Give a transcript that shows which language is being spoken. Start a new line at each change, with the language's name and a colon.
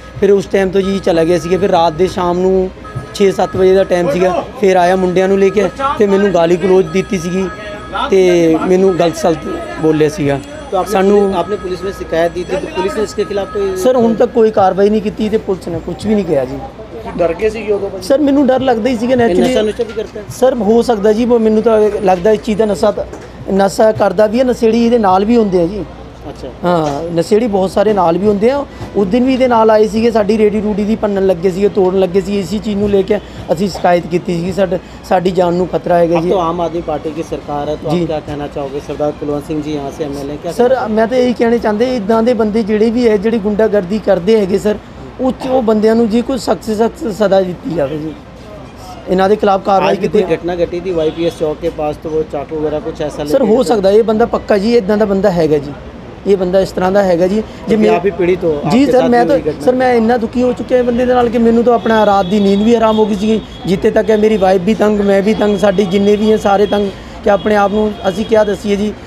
Punjabi: ਫਿਰ ਉਸ ਟਾਈਮ ਤੋਂ ਜੀ ਚਲਾ ਗਿਆ ਸੀਗਾ। ਫਿਰ ਰਾਤ ਦੇ ਸ਼ਾਮ ਨੂੰ 6-7 ਵਜੇ ਦਾ ਟਾਈਮ ਸੀਗਾ, ਫਿਰ ਆਇਆ ਮੁੰਡਿਆਂ ਨੂੰ ਲੈ ਕੇ ਤੇ ਮੈਨੂੰ ਗਾਲੀ ਗਲੋਚ ਦਿੱਤੀ ਸੀਗੀ ਤੇ ਮੈਨੂੰ ਗਲਤ ਸਲਤ ਬੋਲਿਆ ਸੀਗਾ। ਸਾਨੂੰ
Hindi: आपने पुलिस में शिकायत दी थी तो पुलिस ने इसके खिलाफ कोई
Punjabi: ਸਰ ਹੁਣ ਤੱਕ ਕੋਈ ਕਾਰਵਾਈ ਨਹੀਂ ਕੀਤੀ ਤੇ ਪੁਲਿਸ ਨੇ ਕੁਝ ਵੀ ਨਹੀਂ ਕਿਹਾ ਜੀ। ਡਰ ਗਏ ਸੀ ਉਦੋਂ ਭਾਜੀ? ਸਰ ਮੈਨੂੰ ਡਰ ਲੱਗਦਾ ਹੀ ਸੀਗਾ
Hindi: नशा
Punjabi: ਨੈਚੁਰਲੀ।
Hindi: नुशा भी करते हैं?
Punjabi: ਸਰ ਹੋ ਸਕਦਾ ਜੀ, ਮੈਨੂੰ ਤਾਂ ਲੱਗਦਾ ਇਸ ਚੀਜ਼ ਦਾ ਨਸ਼ਾ ਕਰਦਾ ਵੀ ਹੈ, ਨਸ਼ੇੜੀ ਇਹਦੇ ਨਾਲ ਵੀ ਹੁੰਦੇ ਆ ਜੀ।
Hindi: अच्छा
Punjabi: ਹਾਂ ਨਸ਼ੇੜੀ ਬਹੁਤ ਸਾਰੇ ਨਾਲ ਵੀ ਹੁੰਦੇ ਆ। ਉਸ ਦਿਨ ਵੀ ਇਹਦੇ ਨਾਲ ਆਏ ਸੀਗੇ, ਸਾਡੀ ਰੇੜੀ ਰੂੜੀ ਦੀ ਭੰਨਣ ਲੱਗੇ ਸੀਗੇ, ਤੋੜਨ ਲੱਗੇ ਸੀ। ਇसी ਚੀਜ਼ ਨੂੰ ਲੈ ਕੇ ਅਸੀਂ ਸ਼ਿਕਾਇਤ ਕੀਤੀ ਸੀਗੀ ਸਾਡੀ ਜਾਨ ਨੂੰ ਖਤਰਾ ਹੈਗਾ
Hindi: अब
Punjabi: ਜੀ।
Hindi: तो आम आदमी पार्टी की सरकार है तो जी। आप क्या कहना चाहोगे? सरदार कुलवंत सिंह जी यहाँ से एमएलए क्या
Punjabi: ਸਰ ਮੈਂ ਤਾਂ ਇਹੀ ਕਹਿਣਾ ਚਾਹੁੰਦੇ ਇਦਾਂ ਦੇ ਬੰਦੇ ਜਿਹੜੇ ਵੀ ਹੈ ਜਿਹੜੀ ਗੁੰਡਾਗਰਦੀ ਕਰਦੇ ਹੈਗੇ ਸਰ ਉਹ ਬੰਦਿਆਂ ਨੂੰ ਜੀ ਕੋਈ ਸਖਤ ਸਜ਼ਾ ਦਿੱਤੀ ਜਾਵੇ ਜੀ। ਇਹਨਾਂ ਦੇ ਖਿਲਾਫ ਕਾਰਵਾਈ
Hindi: आज भी
Punjabi: ਕੀਤੀ।
Hindi: कोई घटना घटी थी वाईपीएस चौक के पास तो वो चाकू वगैरह कुछ ऐसा
Punjabi: ਸਰ ਹੋ ਸਕਦਾ ਇਹ ਬੰਦਾ ਪੱਕਾ ਜੀ ਇਦਾਂ ਦਾ ਬੰਦਾ ਹੈਗਾ ਜੀ। ਇਹ ਬੰਦਾ ਇਸ ਤਰ੍ਹਾਂ ਦਾ ਹੈਗਾ ਜੀ। ਜੇ ਮੈਂ
Hindi: ਆਪ ਹੀ ਪੀੜਿਤ ਹੋ
Punjabi: ਜੀ ਸਰ, ਮੈਂ ਤਾਂ ਸਰ ਮੈਂ ਇੰਨਾ ਦੁਖੀ ਹੋ ਚੁੱਕਿਆ ਬੰਦੇ ਦੇ ਨਾਲ ਕਿ ਮੈਨੂੰ ਤਾਂ ਆਪਣਾ ਰਾਤ ਦੀ ਨੀਂਦ ਵੀ ਹਰਾਮ ਹੋ ਗਈ ਸੀ। ਜਿੱਥੇ ਤੱਕ ਹੈ ਮੇਰੀ ਵਾਈਫ ਵੀ ਤੰਗ, ਮੈਂ ਵੀ ਤੰਗ, ਸਾਡੀ ਜਿੰਨੇ ਵੀ ਹੈ ਸਾਰੇ ਤੰਗ ਕਿ ਆਪਣੇ ਆਪ ਨੂੰ ਅਸੀਂ ਕਿਆ ਦੱਸੀਏ ਜੀ।